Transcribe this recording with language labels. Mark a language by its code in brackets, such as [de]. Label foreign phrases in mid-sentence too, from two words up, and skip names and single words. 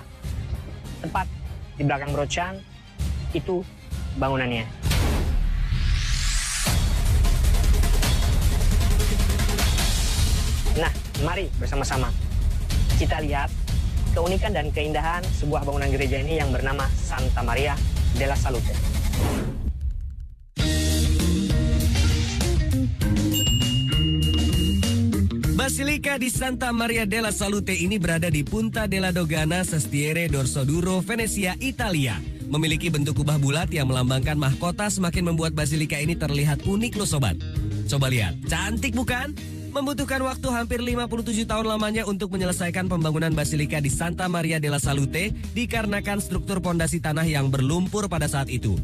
[id] Tepat di belakang Brochan, itu bangunannya. Nah, mari bersama-sama kita lihat keunikan dan keindahan sebuah bangunan gereja ini yang bernama Santa Maria della Salute. Basilika di Santa Maria della Salute ini berada di Punta della Dogana, Sestiere Dorsoduro, Venesia, Italia. Memiliki bentuk kubah bulat yang melambangkan mahkota semakin membuat basilika ini terlihat unik loh sobat. Coba lihat, cantik bukan? Membutuhkan waktu hampir 57 tahun lamanya untuk menyelesaikan pembangunan basilika di Santa Maria della Salute dikarenakan struktur pondasi tanah yang berlumpur pada saat itu.